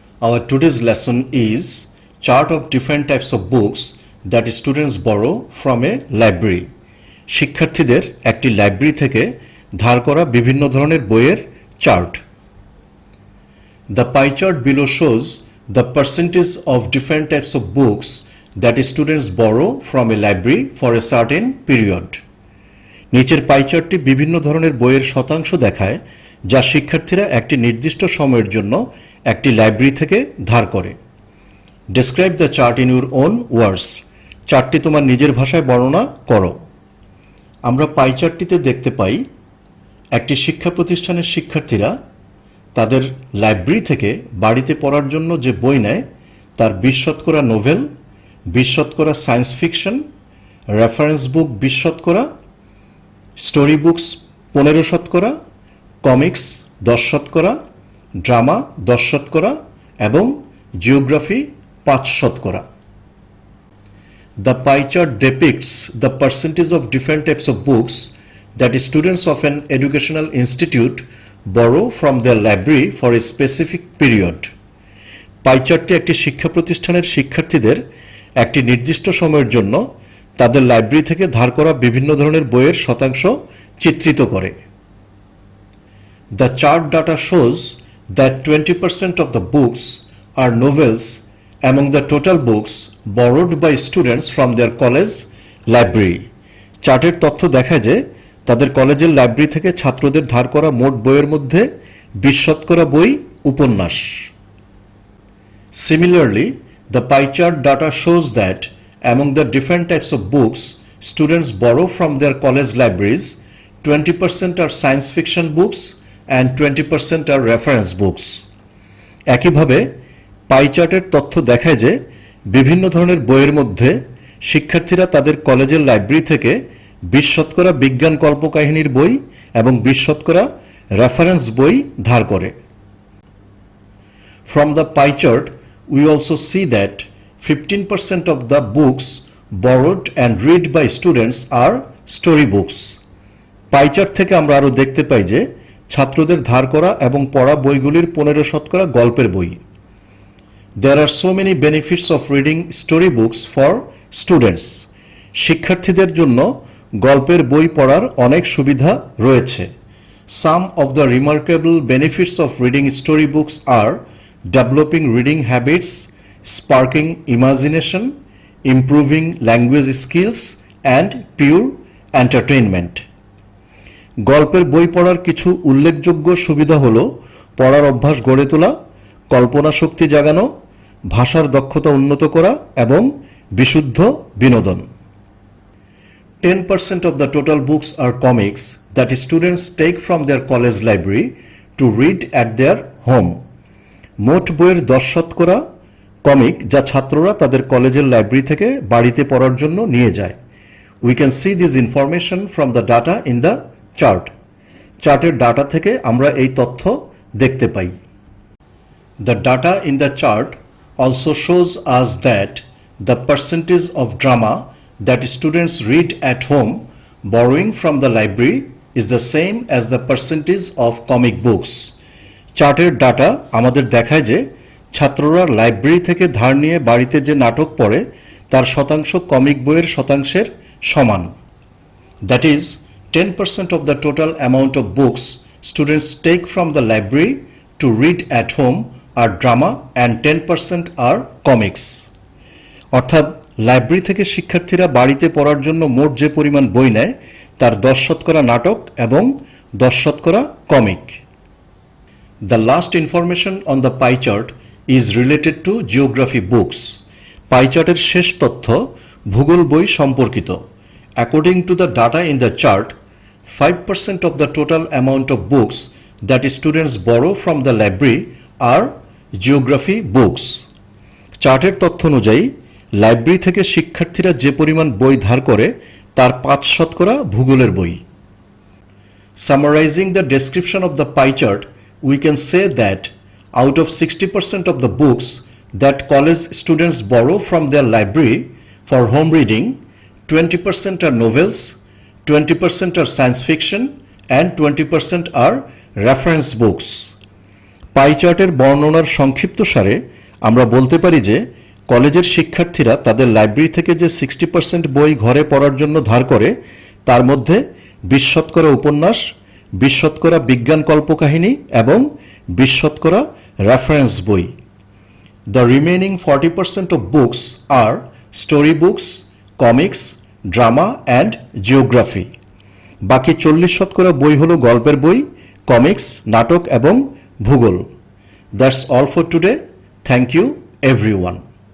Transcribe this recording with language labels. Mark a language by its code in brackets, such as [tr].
[en] Our today's lesson is chart of different types of books that students borrow from a library. [bn] শিক্ষার্থীদের একটি library থেকে ধার করা বিভিন্ন ধরনের বইয়ের chart. [en] The pie chart below shows the percentage of different types of books that students borrow from a library for a certain period. [bn] নিচের পাই চার্টটি বিভিন্ন ধরনের বইয়ের শতাংশ দেখায় যা শিক্ষার্থীরা একটি নির্দিষ্ট সময়ের জন্য একটি লাইব্রেরি থেকে ধার করে. [en] Describe the chart in your own words. [bn] চার্টটি তোমার নিজের ভাষায় বর্ণনা করো. আমরা পাই চার্টটিতে দেখতে পাই একটি শিক্ষা প্রতিষ্ঠানের শিক্ষার্থীরা তাদের লাইব্রেরি থেকে বাড়িতে পড়ার জন্য যে বই নেয় তার 20% নোভেল, 20% সায়েন্স ফিকশন, রেফারেন্স বুক 20%, স্টোরি বুকস 15%, কমিক্স 10%, ড্রামা 10% এবং geography 5%. [en] The pie chart depicts the percentage of different types of books that students of an educational institute borrow from their library for a specific period. [bn] পাই চার্টটি একটি শিক্ষা প্রতিষ্ঠানের শিক্ষার্থীদের একটি নির্দিষ্ট সময়ের জন্য তাদের লাইব্রেরি থেকে ধার করা বিভিন্ন ধরনের বইয়ের শতাংশ চিত্রিত করে. [en] The chart data shows that 20% of the books are novels among the total books borrowed by students from their college library. [bn] চার্টের তথ্য দেখায় যে তাদের কলেজের লাইব্রেরি থেকে ছাত্রদের ধার করা মোট বইয়ের মধ্যে 20% বই উপন্যাস. [en] Similarly, the pie chart data shows that among the different types of books students borrow from their college libraries, 20% are science fiction books and 20% are reference books. [bn] একইভাবে পাই চার্টের তথ্য দেখায় যে বিভিন্ন ধরনের বইয়ের মধ্যে শিক্ষার্থীরা তাদের কলেজের লাইব্রেরি থেকে 20% বিজ্ঞান কল্পকাহিনীর বই এবং 20% রেফারেন্স বই ধার করে. [en] From the pie chart, we also see that 15% of the books borrowed and read by students are story books. [bn] Pie chart থেকে আমরা আরো দেখতে পাই যে ছাত্রদের ধার করা এবং পড়া বইগুলির 15% গল্পের বই. [en] There are so many benefits of reading story books for students. [bn] শিক্ষার্থীদের জন্য গল্পের বই পড়ার অনেক সুবিধা রয়েছে. [en] Some of the remarkable benefits of reading story books are developing reading habits, sparking imagination, improving language skills, and pure entertainment. [bn] গল্পের বই পড়ার কিছু উল্লেখযোগ্য সুবিধা হল পড়ার অভ্যাস গড়ে তোলা, কল্পনা শক্তি জাগানো, ভাষার দক্ষতা উন্নত করা এবং বিশুদ্ধ বিনোদন. [en] 10% of the total books are comics that students take from their college library to read at their home. [bn] মোট বইয়ের 10% কমিক যা ছাত্ররা তাদের কলেজের লাইব্রেরি থেকে বাড়িতে পড়ার জন্য নিয়ে যায়. [en] We can see this information from the data in the chart. [bn] চার্টের ডাটা থেকে আমরা এই তথ্য দেখতে পাই. [en] The data in the chart also shows us that the percentage of drama that students read at home borrowing from the library is the same as the percentage of comic books. [bn] চার্টের data আমাদের দেখায় যে ছাত্ররা library থেকে ধার নিয়ে বাড়িতে যে নাটক পড়ে তার শতাংশ কমিক বইয়ের শতাংশের সমান. [en] That is, 10% of the total amount of books students take from the library to read at home are drama and 10% are comics. [bn] অর্থাৎ লাইব্রেরি থেকে শিক্ষার্থীরা বাড়িতে পড়ার জন্য মোট যে পরিমাণ বই নেয় তার 10% নাটক এবং 10% comic. [en] The last information on the pie chart is related to geography books. [bn] পাই চার্টের শেষ তথ্য ভূগোল বই সম্পর্কিত. [en] According to the data in the chart, 5% of the total amount of books that students borrow from the library are geography books. [bn] চার্টের তথ্য অনুযায়ী library থেকে শিক্ষার্থীরা যে পরিমাণ বই ধার করে তার 5% ভূগোলের বই. [en] Summarizing the description of the pie chart, we can say that out of 60% of the books that college students borrow from their library for home reading, 20% are novels, 20% are science fiction, and 20% are reference books. [bn] পাই চার্টের বর্ণনার সংক্ষিপ্তসারে আমরা বলতে পারি যে কলেজের শিক্ষার্থীরা তাদের library থেকে যে 60% বই ঘরে পড়ার জন্য ধার করে তার মধ্যে 20% উপন্যাস, 20% বিজ্ঞান কল্পকাহিনী এবং 20% রেফারেন্স বই। [en] The remaining 40% of books are story books, comics, drama and geography. [bn] বাকি 40% বই হলো গল্পের বই, কমিক্স, নাটক এবং ভূগোল। [en] That's all for today. Thank you everyone.